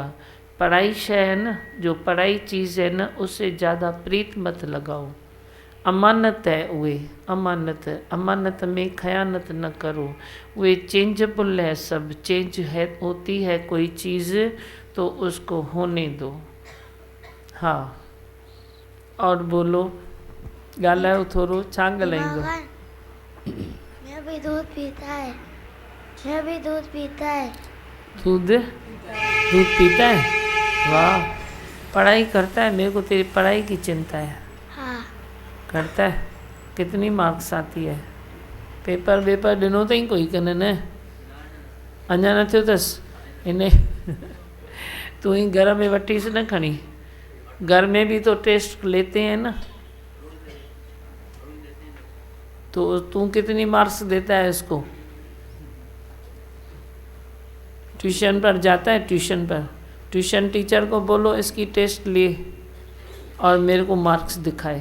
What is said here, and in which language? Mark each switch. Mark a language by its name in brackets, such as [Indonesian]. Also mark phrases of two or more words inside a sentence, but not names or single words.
[Hindi] पढ़ाई शय है ना, जो पढ़ाई चीज़ है ना, उससे ज़्यादा प्रीत मत लगाओ। अमानत है वे, अमानत। अमानत में खयानत न करो। वे चेंजेबल है, सब चेंज है, होती है कोई चीज़ तो उसको होने दो। हाँ, और बोलो, [Sindhi] ॻाल्हायो थोरो, छा ॻाल्हाईंदो? [Hindi] मैं भी दूध पीता है, मैं भी दूध पीता है। दूध पीता है? वाह, पढ़ाई करता है? मेरे को तेरी पढ़ाई की चिंता है। हाँ। करता है? कितनी मार्क्स आती है? [Sindhi] पेपर वेपर ॾिनो अथई कोई कन न? अञा न थियो अथसि इन तू ही [Hindi] घर में [Sindhi] वठीसि न खणी। [Hindi] घर में भी तो टेस्ट लेते हैं ना, तो तू कितनी मार्क्स देता है इसको? ट्यूशन पर जाता है? ट्यूशन पर ट्यूशन टीचर को बोलो इसकी टेस्ट ले और मेरे को मार्क्स दिखाए।